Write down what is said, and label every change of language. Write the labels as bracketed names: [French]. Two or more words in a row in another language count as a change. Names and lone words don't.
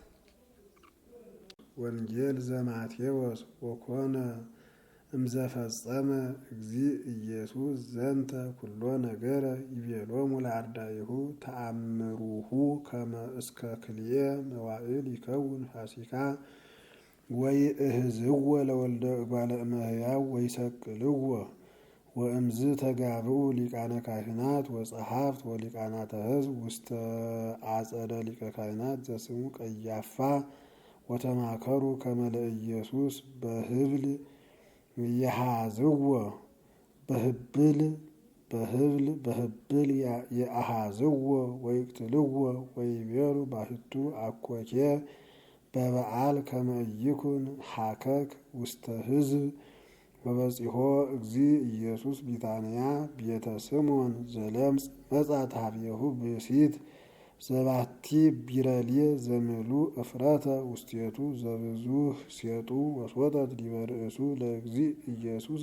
[Geez] ወንጌል ዘማቴዎስ ወኮነ እምዘፈጸመ እግዚእ ኢየሱስ ዘንተ ኩሎ ነገረ ይቤሎሙ ለአርዳኢሁ ተአምሩሁ ከመ እስከ ክልኤ መዋዕል ይከውን ፋሲካ ወይእህዝዎ ለወልደ እጓለ እመሕያው ወይሰቅልዎ ወእምዝ ተጋብኡ ሊቃነ ካህናት ወጸሐፍት ወሊቃናተ ሕዝብ ውስተ አጸደ ሊቀ ካህናት ዘስሙ ቀያፋ ወተማከሩ ከመ ለኢየሱስ በህብል የሃዝዎ በህብል የአሃዝዎ ወይቅትልዎ ወይቤሉ ባሕቱ አኮቴ በበዓል ከመ ኢይኩን ሀከክ ውስተ ሕዝብ። ወበጺሖ እግዚእ ኢየሱስ ቢታንያ ቤተ ስምዖን ዘለምጽ መጻት ኀቤሁ ብእሲት ዘባቲ ቢረልየ ዘምሉእ እፍረተ ውስቴቱ ዘብዙሕ ሴጡ ወስወጠት ዲበ ርእሱ ለእግዚእ ኢየሱስ